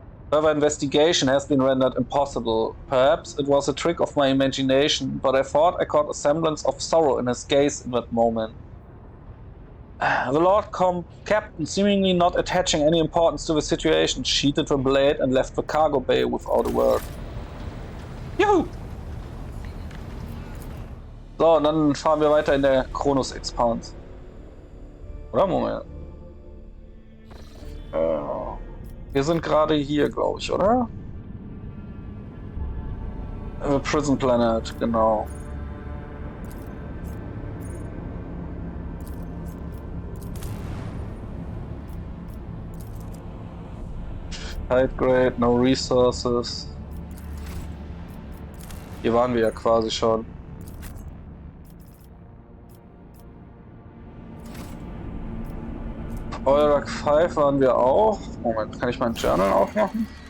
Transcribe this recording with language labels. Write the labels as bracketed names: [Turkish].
[English] Further investigation has been rendered impossible. Perhaps it was a trick of my imagination, but I thought I caught a semblance of sorrow in his gaze in that moment. The Lord Captain, seemingly not attaching any importance to the situation, sheathed the blade and left the cargo bay without a word. [German] Juhu! So, und dann fahren wir weiter in der Chronos-Expanse. Oder? Moment. Wir sind gerade hier, glaube ich, oder? Prison Planet, genau. [English] High Grade, no resources. [German] Hier waren wir ja quasi schon. Eurak 5 waren wir auch. Moment, kann ich mein Journal aufmachen?